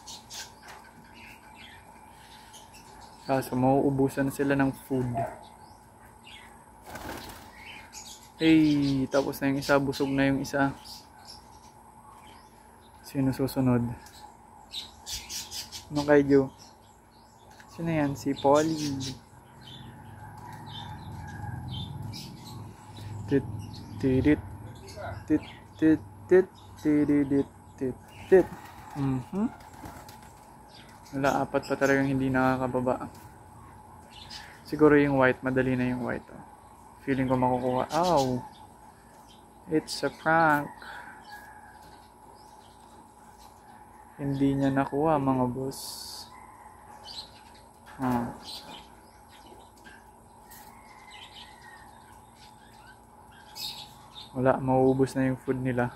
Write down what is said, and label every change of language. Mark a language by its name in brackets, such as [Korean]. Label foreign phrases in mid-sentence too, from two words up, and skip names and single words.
[Filipino] Kaso mauubusan sila ng food. Hey, tapos na yung isa, busog na yung isa. Sino susunod? Ano kay Jo? Sino yan? Si Polly. Tit tidit tit tit tit tidit tit tit. Wala, 4 pa talagang hindi nakakababa. Siguro yung white, madali na yung white. Oh. Feeling ko makukuha. [English] Ow! It's a prank. [Filipino] Hindi niya nakuha mga boss. Wala, mauubos na yung food nila.